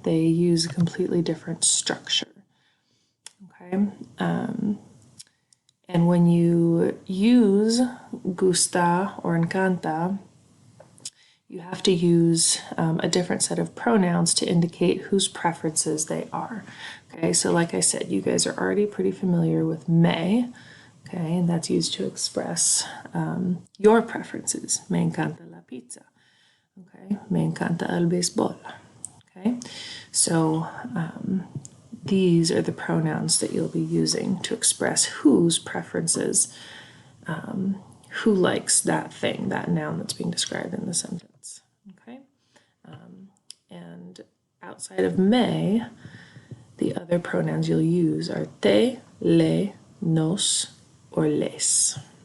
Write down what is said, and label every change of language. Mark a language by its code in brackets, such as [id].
[en] They use a completely different structure. Okay, and when you use gusta or encanta, you have to use a different set of pronouns to indicate whose preferences they are. Okay, so like I said, you guys are already pretty familiar with me, okay, and that's used to express your preferences. [es] Me encanta la pizza. Okay, me encanta el béisbol. [en] Okay, so these are the pronouns that you'll be using to express whose preferences, who likes that thing, that noun that's being described in the sentence. Okay, and outside of me, the other pronouns you'll use are te, le, nos, or les.